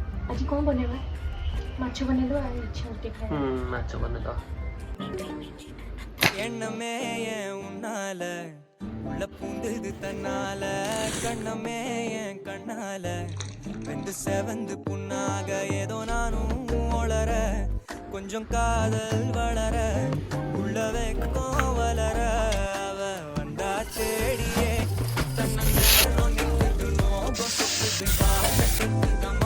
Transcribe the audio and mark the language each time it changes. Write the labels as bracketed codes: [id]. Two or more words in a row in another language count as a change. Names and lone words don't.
[or] ଆଜି କ'ଣ ବନେଇବା? ମାଛ ବନେଇଦେବା ଇଚ୍ଛା ହେଉଛି ଟିକେ ଖାଇବା। ମାଛ ବନେଇଦେବା। [ta] எண்ணமே என் உன்னால உள்ள பூந்தது தன்னால கண்ணமே என் கண்ணால வெந்து செவந்து புண்ணாக ஏதோ நானும் ஒளர கொஞ்சம் காதல் வளர உள்ள வெக்கம் வளர அவ வந்தா தேடியே தன்னை